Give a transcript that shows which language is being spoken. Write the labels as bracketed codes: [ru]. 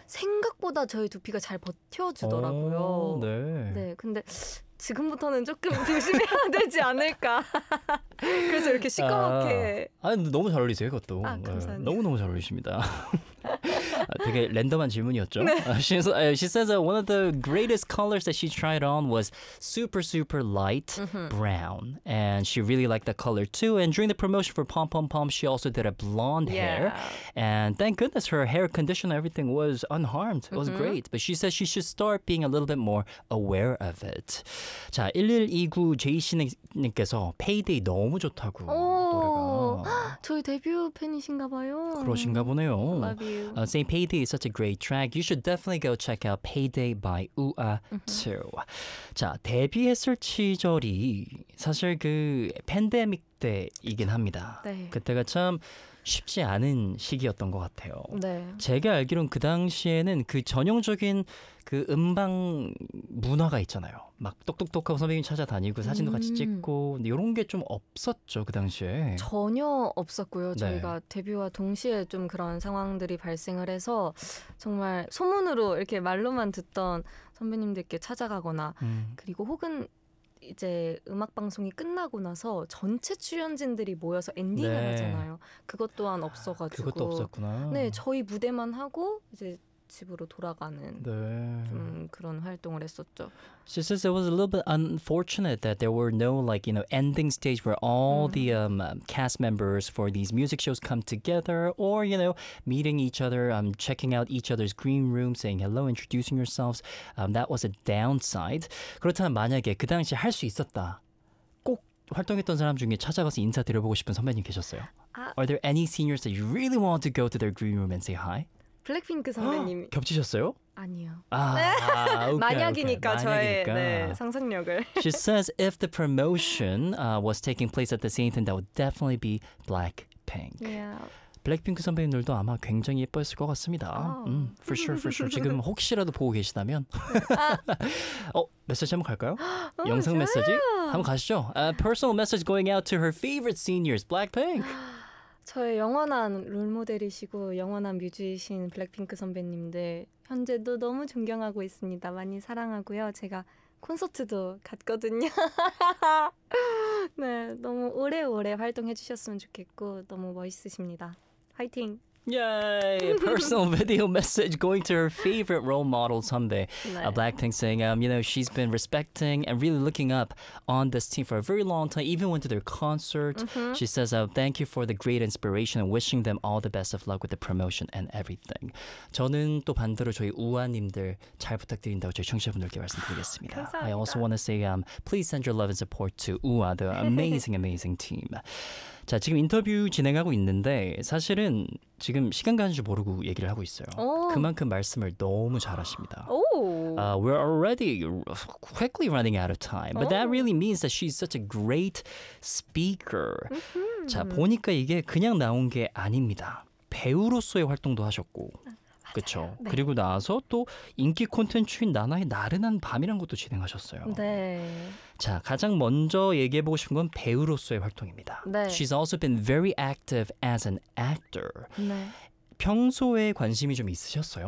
[ko] 생각보다 저희 두피가 잘 버텨주더라고요. 오, 네. 네, 근데 지금부터는 조금 조심해야 되지 않을까. 그래서 이렇게 시꺼멓게. 아니, 너무 잘 어울리세요, 그것도. 아, 감사합니다. 너무너무 잘 어울리십니다. 되게 랜덤한 질문이었죠. 네. [en] She says that one of the greatest colors that she tried on was super, super light brown. And she really liked that color too. And during the promotion for Pom Pom Pom, she also did a blonde yeah. hair. And thank goodness her hair condition, everything was unharmed. It was great. But she says she should start being a little bit more aware of it. [ko] 자, 1129 제이씨님께서 페이데이 너무 좋다고 노래가. 저희 데뷔 팬이신가 봐요. 그러신가 보네요. [en] Love you. Saying Payday is such a great track. You should definitely go check out Payday by UA too. [ko] 자, 데뷔했을 시절이 사실 그 팬데믹 때이긴 합니다. 네. 그때가 참 쉽지 않은 시기였던 것 같아요. 네. 제가 알기로는 그 당시에는 그 전형적인 그 음방 문화가 있잖아요. 막 똑똑똑하고 선배님 찾아다니고 사진도 같이 찍고 이런 게 좀 없었죠, 그 당시에. 전혀 없었고요. 네. 저희가 데뷔와 동시에 좀 그런 상황들이 발생을 해서 정말 소문으로 이렇게 말로만 듣던 선배님들께 찾아가거나 그리고 혹은 이제 음악 방송이 끝나고 나서 전체 출연진들이 모여서 엔딩을 네. 하잖아요. 그것 또한 없어가지고. 그것도 없었구나. 네, 저희 무대만 하고 이제 집으로 돌아가는 네. 좀 그런 활동을 했었죠. [en] She says it was a little bit unfortunate that there were no like you know ending stage where all the cast members for these music shows come together or you know meeting each other, checking out each other's green room, saying hello, introducing yourselves. That was a downside. [ko] 그렇다면 만약에 그 당시 할 수 있었다. 활동했던 사람 중에 찾아가서 인사드려보고 싶은 선배님 계셨어요? [en] 아, Are there any seniors that you really want to go to their green room and say hi? [ko] 블랙핑크 선배님이 겹치셨어요? 아니요. 아, 네. 아, okay, 만약이니까 [en] okay. [ko] 저의 만약이니까. 네, 상상력을. [en] She says if the promotion was taking place at the same time, that would definitely be Blackpink. Yeah. [ko] 블랙핑크 선배님들도 아마 굉장히 예뻐했을 것 같습니다. [en] For sure, for sure. [ko] 지금 혹시라도 보고 계시다면. 어, 메시지 한번 갈까요? 영상 좋아요. 메시지? 한번 가시죠. [en] A personal message going out to her favorite seniors, Blackpink. [ko] 저의 영원한 롤모델이시고 영원한 뮤즈이신 블랙핑크 선배님들 현재도 너무 존경하고 있습니다. 많이 사랑하고요. 제가 콘서트도 갔거든요. 네, 너무 오래오래 활동해 주셨으면 좋겠고 너무 멋있으십니다. 화이팅! [en] Yay! Personal video message going to her favorite role model, Sunday. [ko] 네. [en] Blackpink saying, you know, she's been respecting and really looking up on this team for a very long time, even went to their concert. Mm-hmm. She says, thank you for the great inspiration and wishing them all the best of luck with the promotion and everything. [ko] 저는 또 반대로 저희 우아님들 잘 부탁드린다고 저희 청취자분들께 말씀드리겠습니다. 감사합니다. [en] I also want to say, please send your love and support to UA, the amazing, amazing team. [ko] 자, 지금 인터뷰 진행하고 있는데 사실은 지금 시간 가는 줄 모르고 얘기를 하고 있어요. 오. 그만큼 말씀을 너무 잘하십니다. 오. [en] We're already quickly running out of time. But [ko] 오. [en] that really means that she's such a great speaker. 음흠. [ko] 자, 보니까 이게 그냥 나온 게 아닙니다. 배우로서의 활동도 하셨고. 그렇죠. 네. 그리고 나서 또 인기 콘텐츠인 나나의 나른한 밤이라는 것도 진행하셨어요. 네. 자, 가장 먼저 얘기해 보고 싶은 건 배우로서의 활동입니다. 네. [en] She's also been very active as an actor. [ko] 네. 평소에 관심이 좀 있으셨어요?